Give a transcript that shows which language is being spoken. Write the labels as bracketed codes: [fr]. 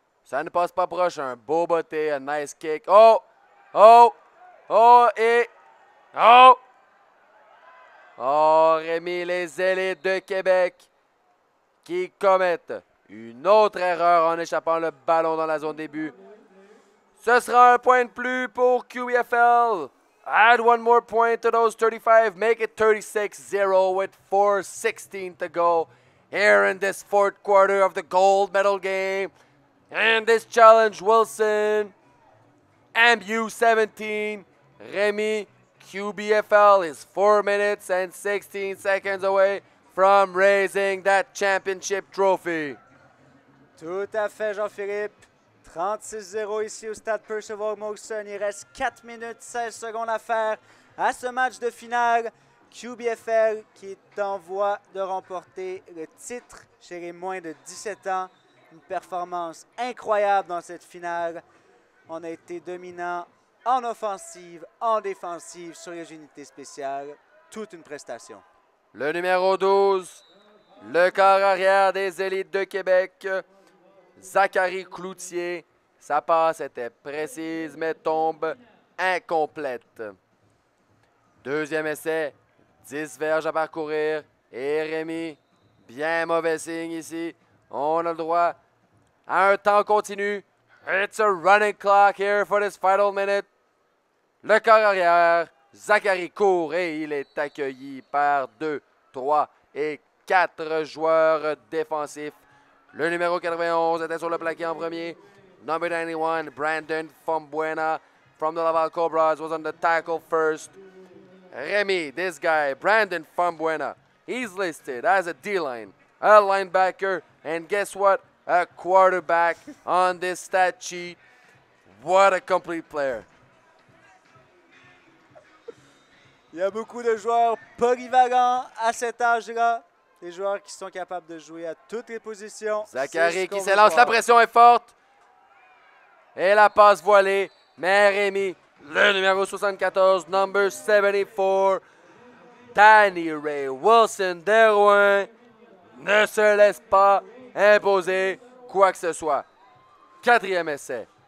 [fr] Ça ne passe pas proche. Un beau botté, un [en] nice kick. [fr] Oh! Oh! Oh! Et... Oh! Oh, Rémi, les Élites de Québec qui commettent une autre erreur en échappant le ballon dans la zone début. Ce sera un point de plus pour QBFL. [en] Add one more point to those 35. Make it 36-0 with 4:16 to go here in this fourth quarter of the gold medal game. And this challenge, Wilson, MU 17, Rémi, QBFL is 4 minutes and 16 seconds away from raising that championship trophy. [fr] Tout à fait, Jean-Philippe. 36-0 ici au stade Percival Molson. Il reste 4 minutes 16 secondes à faire à ce match de finale. QBFL qui est en voie de remporter le titre chez les moins de 17 ans. Une performance incroyable dans cette finale. On a été dominant en offensive, en défensive, sur les unités spéciales. Toute une prestation. Le numéro 12, le quart arrière des Élites de Québec, Zachary Cloutier. Sa passe était précise, mais tombe incomplète. Deuxième essai, 10 verges à parcourir. Et Rémi, bien mauvais signe ici. On a le droit à un temps continu. [en] It's a running clock here for this final minute. [fr] Le corps arrière, Zachary court et il est accueilli par 2, 3 et 4 joueurs défensifs. Le numéro 91 était sur le plaqué en premier. [en] Number 91, Brandon Fombuena from the Laval Cobras was on the tackle first. Remy, this guy, Brandon Fombuena, he's listed as a D-line, a linebacker, and guess what? A quarterback on this stat sheet. What a complete player. [fr] Il y a beaucoup de joueurs polyvalents à cet âge-là. Des joueurs qui sont capables de jouer à toutes les positions. Zachary qui s'élance, la pression est forte. Et la passe voilée. Mais Rémi, le numéro 74, [en] number 74, [fr] Danny Ray Wilson de Rouen, ne se laisse pas imposer quoi que ce soit. Quatrième essai.